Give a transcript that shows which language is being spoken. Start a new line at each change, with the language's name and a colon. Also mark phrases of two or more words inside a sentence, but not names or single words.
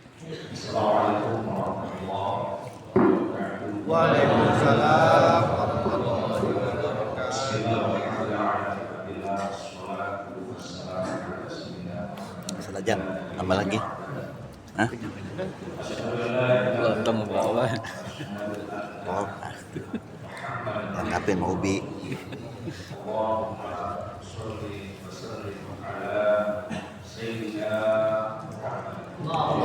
Arabic: السلام عليكم ورحمة الله وبركاته. وعليكم السلام ورحمة الله وبركاته. بسم الله الرحمن الرحيم. والصلاة والسلام على رسول الله.
Indonesian: Selajang, tambah lagi. Hah? Lontong bawa. Oh. Lengkapin mau ubi.
Arabic: اللهم صل وسلم على سيدنا محمد.